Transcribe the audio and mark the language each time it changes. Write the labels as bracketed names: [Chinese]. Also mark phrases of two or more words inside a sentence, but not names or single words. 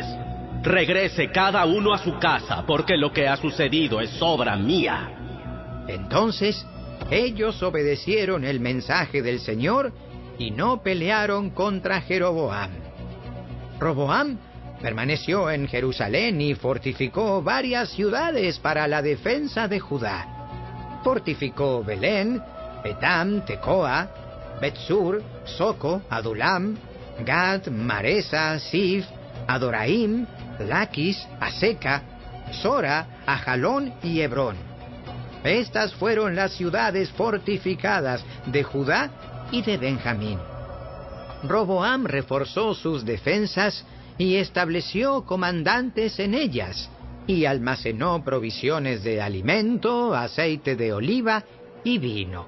[Spanish] Regrese cada uno a su casa, porque lo que ha sucedido es obra mía. Entonces, ellos obedecieron el mensaje del Señor y no pelearon contra Jeroboam. Roboam Permaneció en Jerusalén y fortificó varias ciudades para la defensa de Judá. Fortificó Belén, Etam, Tecoa, Betsur, Soco, Adulam, Gad, Maresa, Sif, Adoraim, Laquis, Aseca, Sora, Ajalón y Hebrón. Estas fueron las ciudades fortificadas de Judá y de Benjamín. Roboam reforzó sus defensas y estableció comandantes en ellas, y almacenó provisiones de alimento, aceite de oliva y vino.